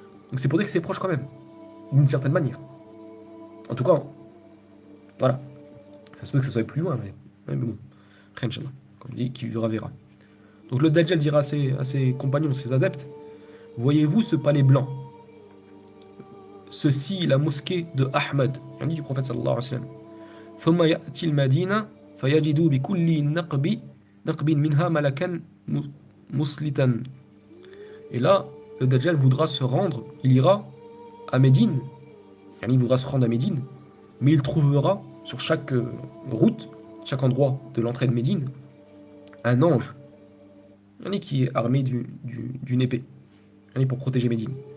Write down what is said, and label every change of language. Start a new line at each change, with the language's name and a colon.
French: Donc c'est pour dire que c'est proche quand même, d'une certaine manière. En tout cas, voilà. Ça se peut que ça soit plus loin, mais bon. Rien, Inch'Allah. Comme dit, qui vivra verra. Donc le Dajjal dira à ses compagnons, ses adeptes, voyez-vous ce palais blanc? Ceci, la mosquée de Ahmed, du prophète sallallahu alayhi wa sallam.
Arabic: ثم يأتي المدينة فيجد بكل نقب منها ملكا مسلطا.
French: Et là, le Dajjal voudra se rendre, il ira à Médine, il voudra se rendre à Médine, mais il trouvera sur chaque route, chaque endroit de l'entrée de Médine, un ange qui est armé d'une épée pour protéger Médine.